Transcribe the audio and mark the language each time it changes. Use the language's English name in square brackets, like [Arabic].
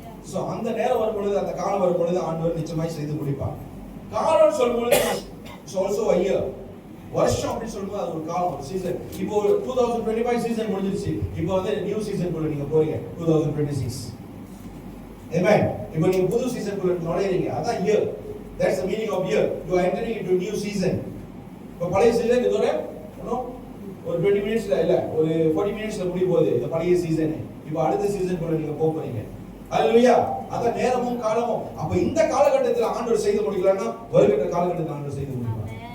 [Tamil] So அந்த நேரம் வரும் பொழுது, அந்த காலம் வரும் பொழுது ஆண்டவர் நிச்சயமாய் செய்து முடிப்பார். காலம் சொல்லும் பொழுது [English] also a year, [Tamil] வருஷம் அப்படி சொல்லும்போது அது ஒரு காலம், ஒரு சீசன். இப்போ 2025 சீசன் முடிஞ்சிருச்சு. இப்போ வந்து நியூ சீசன் குள்ள நீங்க போறீங்க, 2026. Amen. இப்போ நீங்க புது சீசன் குள்ள நுழையறீங்க. அதான் year. [English] That's the meaning of year. You are entering into new season. [Tamil] இப்போ பழைய சீசன் இதோட ஒரு 20 மினிட்ஸ்ல இல்ல, ஒரு 40 மினிட்ஸ்ல முடிய போகுது இந்த பழைய சீசன். இப்போ அடுத்த சீசன் குள்ள நீங்க போக போறீங்க. ஹalleluya. அத நேரமும் காலமும். அப்ப இந்த காலகட்டத்தில் ஆண்டவர் செய்து முடிக்கலன்னா வருகிற காலகட்டத்தில் ஆண்டவர் செய்து முடிப்பார்.